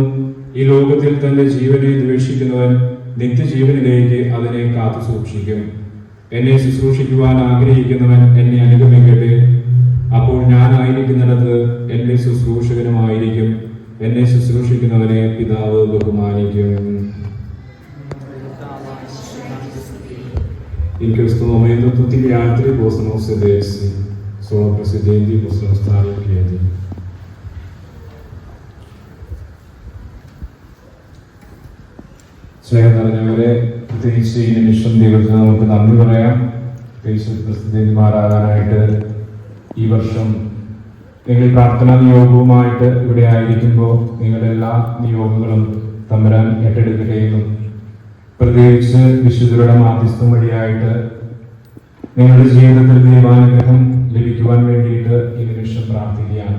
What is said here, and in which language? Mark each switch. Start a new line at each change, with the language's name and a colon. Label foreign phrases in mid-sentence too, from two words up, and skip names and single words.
Malayalam: ഈ ലോകത്തിൽ തന്റെ ജീവനെ ദ്വേഷിക്കുന്നവൻ നിത്യജീവനിലേക്ക് അതിനെ കാത്തു സൂക്ഷിക്കും. എന്നെ ശുശ്രൂഷിക്കുവാൻ ആഗ്രഹിക്കുന്നവൻ എന്നെ അനുഗമിക്കട്ടെ. അപ്പോൾ ഞാനായിരിക്കുന്നിടത്ത് എന്റെ ശുശ്രൂഷകനുമായിരിക്കും. എന്നെ ശുശ്രൂഷിക്കുന്നവനെ പിതാവ് ബഹുമാനിക്കും.
Italian: In questo momento tutti gli altri possono sedersi, solo i presidenti possono stare in piedi.
Malayalam: സ്നേഹം നിറഞ്ഞവരെ, പ്രത്യേകിച്ച് ഈ നിമിഷം ദൈവത്തിന് നമുക്ക് നന്ദി പറയാം. പ്രത്യേകിച്ച് പ്രസിദ്ധന്മാരാകാനായിട്ട് ഈ വർഷം നിങ്ങൾ പ്രാർത്ഥനാ നിയോഗവുമായിട്ട് ഇവിടെ ആയിരിക്കുമ്പോൾ നിങ്ങളുടെ എല്ലാ നിയോഗങ്ങളും തമ്പുരാൻ ഏറ്റെടുക്കുകയും പ്രത്യേകിച്ച് വിശുദ്ധരുടെ മാധ്യസ്ഥം വഴിയായിട്ട് നിങ്ങളുടെ ജീവിതത്തിൽ ദൈവാനുഗ്രഹം ലഭിക്കുവാൻ വേണ്ടിയിട്ട് ഈ നിമിഷം പ്രാർത്ഥിക്കുകയാണ്.